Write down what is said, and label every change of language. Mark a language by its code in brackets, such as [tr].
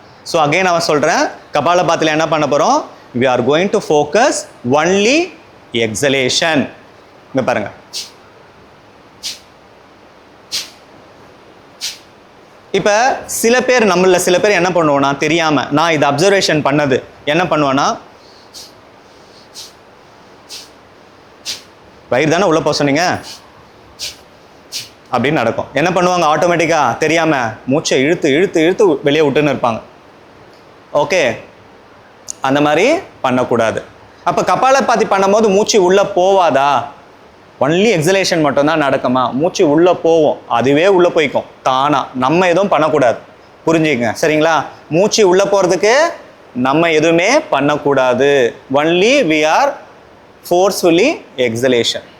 [ta] So again நான் சொல்கிறேன், கபாலபாதியில் என்ன பண்ண போகிறோம்? [en] we are going to focus only exhalation. [ta] இங்கே பாருங்கள், இப்போ சில பேர் என்ன பண்ணுவோன்னா தெரியாமல், நான் இது அப்சர்வேஷன் பண்ணது என்ன பண்ணுவேன்னா, வயிறு தானே உள்ளே போக சொன்னீங்க அப்படின்னு நடக்கும். என்ன பண்ணுவாங்க? ஆட்டோமேட்டிக்காக தெரியாமல் மூச்சை இழுத்து வெளியே விட்டுன்னு இருப்பாங்க. ஓகே, அந்த மாதிரி பண்ணக்கூடாது. அப்போ கபாலபாதி பண்ணும்போது மூச்சு உள்ளே போவாதா? ஒன்லி எக்ஸலேஷன் மட்டும்தான் நடக்குமா? மூச்சு உள்ளே போவோம், அதுவே உள்ளே போய்க்கும் தானா. நம்ம எதுவும் பண்ணக்கூடாது, புரிஞ்சுக்கங்க, சரிங்களா? மூச்சு உள்ளே போகிறதுக்கு நம்ம எதுவுமே பண்ணக்கூடாது. [en] Only we are forcefully exhalation.